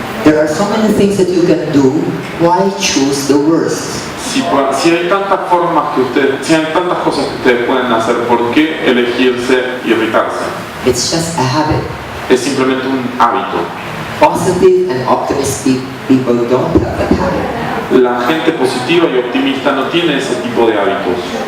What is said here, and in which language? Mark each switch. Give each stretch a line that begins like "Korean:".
English: There are so many things that you can do. Why choose the worst?
Spanish: Si hay tantas formas que si hay tantas cosas que ustedes pueden hacer, ¿por qué elegirse y irritarse?
English: It's just a habit.
Spanish: Es simplemente un hábito.
English: Positive and optimistic people don't have that habit.
Spanish: La gente positiva y optimista no tiene ese tipo de hábitos.